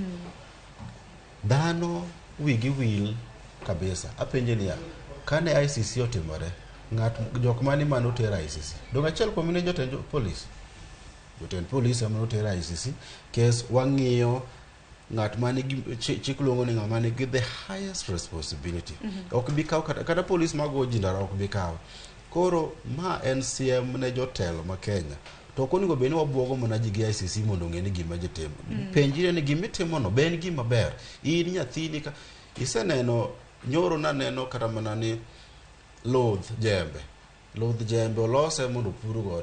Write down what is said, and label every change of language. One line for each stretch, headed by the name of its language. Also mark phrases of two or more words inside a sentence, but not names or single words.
Luo (Kenya and Tanzania): Dhano wigi wil kabisa. Apenje niya, kane ICC otimore, jok mani mano tera ICC. Dong achiel kuom ne jotend police. Jotend police amano tera ICC. Kes wang'iyo ng'at mani chik luongo ni ng'ama nigi
English: the highest responsibility.
Luo (Kenya and Tanzania): Ok bi kaw kata police mago jindara ok bi kaw. Koro ma en siem ne jotelo ma Kenya. To konigo beni wabuogo mana ji gi ICC mondo ng'e ni gima jitimo. Penjire ni gima itimo no ben gima ber. In nyathini ka iseneno nyoro naneno kata mana ni loth jembe olose mondo pur godo.